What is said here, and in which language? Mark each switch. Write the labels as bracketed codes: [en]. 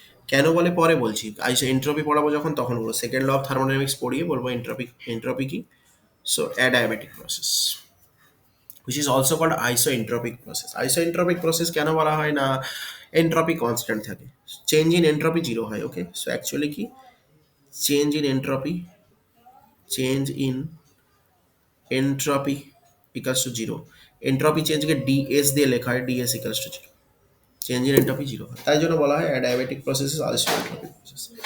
[bn] কেন বলে পরে বলছি, আইসো এন্ট্রপি পড়াবো যখন তখন বলবো, সেকেন্ড ল অফ থার্মোডাইনামিক্স পড়িয়ে বলবো এন্ট্রপি, এন্ট্রপি কি। [en] So adiabatic process which is also called isoentropic process. [bn] Isoentropic process কেন বলা হয় না, এন্ট্রপি কনস্ট্যান্ট থাকে, চেঞ্জ ইন এন্ট্রপি জিরো হয়। [en] Okay, so actually কি, change in entropy, change in entropy equals to zero. [bn] Entropy চেঞ্জকে DS দিয়ে লেখা হয়, DS equals two zero, change in entropy zero হয়, তাই জন্য বলা হয় [en] Adiabatic process is also entropic process.